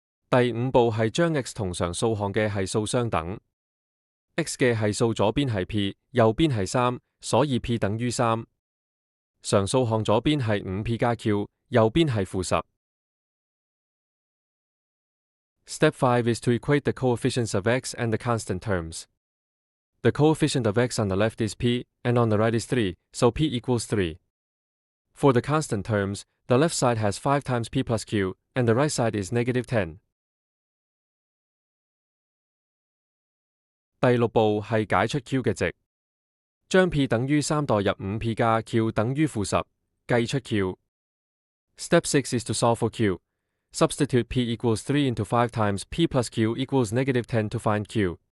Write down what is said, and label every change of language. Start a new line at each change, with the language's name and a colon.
Cantonese: 第五步係將 x 同常數項嘅係數相等。 x 嘅係數左邊係 p， 右邊係3，所以 p 等於3。常數項左邊係 5p 加 q， 右邊係負10。
English: Step 5 is to equate the coefficients of x and the constant terms. The coefficient of x on the left is p, and on the right is 3, so p equals 3. For the constant terms, the left side has 5 times p plus q, and the right side is negative 10.
Cantonese: 第六步係解出 q 嘅值，將 p 等於3代入 5p 加 q 等於負10，計出 q.
English: Step 6 is to solve for q. Substitute p equals 3 into 5 times p plus q equals negative 10 to find q.